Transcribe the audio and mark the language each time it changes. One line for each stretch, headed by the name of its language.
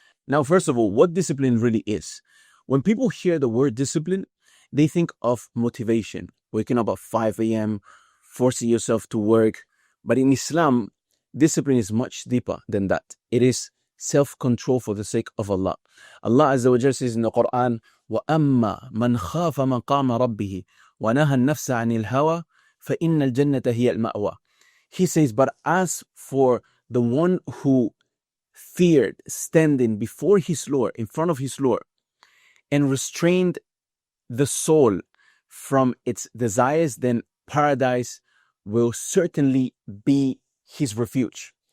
English: Now, first of all, what discipline really is. When people hear the word discipline, they think of motivation, waking up at 5 a.m., forcing yourself to work. But in Islam, discipline is much deeper than that. It is self-control for the sake of Allah. Allah Azza wa Jalla says in the Qur'an,
Arabic: وَأَمَّا مَنْ خَافَ مَقَامَ رَبِّهِ وَنَهَى النَّفْسَ عَنِ الْهَوَى فَإِنَّ الْجَنَّةَ هِيَ الْمَأْوَى.
English: He says, but as for the one who feared standing before his Lord, in front of his Lord, and restrained the soul from its desires, then paradise will certainly be his refuge.